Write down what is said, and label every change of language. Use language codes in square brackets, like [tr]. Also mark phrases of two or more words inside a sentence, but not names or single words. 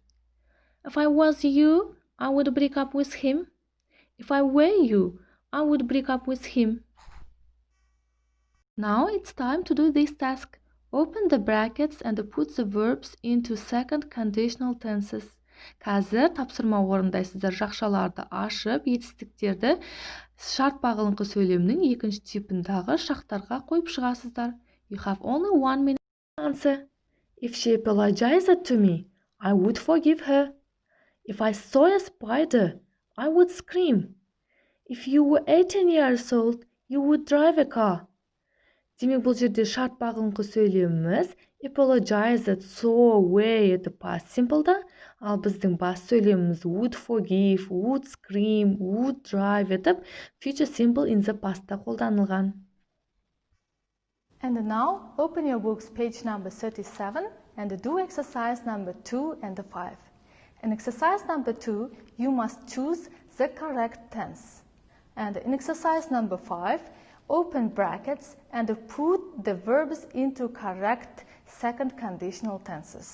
[en] If I was you, I would break up with him. If I were you, I would break up with him. Now it's time to do this task. Open the brackets and put the verbs into second conditional tenses. [kk] Қазір тапсырма орындайсыздар, жақшаларды ашып, етістіктерді шарт бағыныңқы сөйлемнің екінші типіндағы шақтарға қойып шығасыздар. [en] You have only 1 minute to answer. If she apologized to me, I would forgive her. If I saw a spider, I would scream. If you were 18 years old, you would drive a car. [kk] Демек бұл жерде шарт бағыныңқы сөйлеміміз [en] apologized, saw, were [kk] еді [en] past simple'да, [kk] ал біздің бас сөйлеміміз [en] would forgive, would scream, would drive [kk] етіп [en] future simple in the past'та [kk] қолданылған. [en] And now open your books page number 37 and do exercise number 2 and 5. In exercise number 2, you must choose the correct tense. And in exercise number 5, open brackets and put the verbs into correct second conditional tenses.